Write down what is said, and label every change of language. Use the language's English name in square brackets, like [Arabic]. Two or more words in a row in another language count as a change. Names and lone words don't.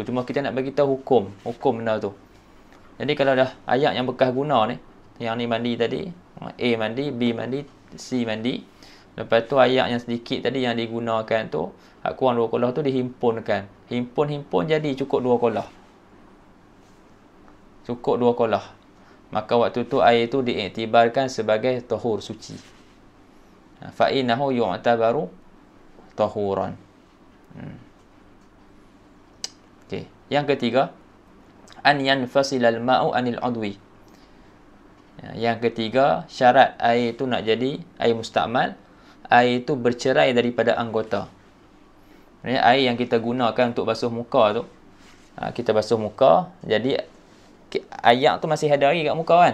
[Malay] Cuma kita nak bagi tahu hukum benda tu. Jadi kalau dah ayat yang bekas guna ni, yang ni mandi tadi, A mandi, B mandi, C mandi. Lepas tu ayat yang sedikit tadi yang digunakan tu, kurang 2 kolah tu dihimpunkan. Himpun jadi cukup 2 kolah. Cukup 2 kolah. Maka waktu tu air tu diiktibarkan sebagai tahur, suci. [Arabic] فإنه يعتبر طهورا. [Malay] Okey. Yang ketiga, [Arabic] أن ينفصل الماء عن العضو. [Malay] Yang ketiga, syarat air tu nak jadi air mustakmal, air tu bercerai daripada anggota. Maksudnya air yang kita gunakan untuk basuh muka tu, kita basuh muka, jadi ayak tu masih ada lagi kat muka kan.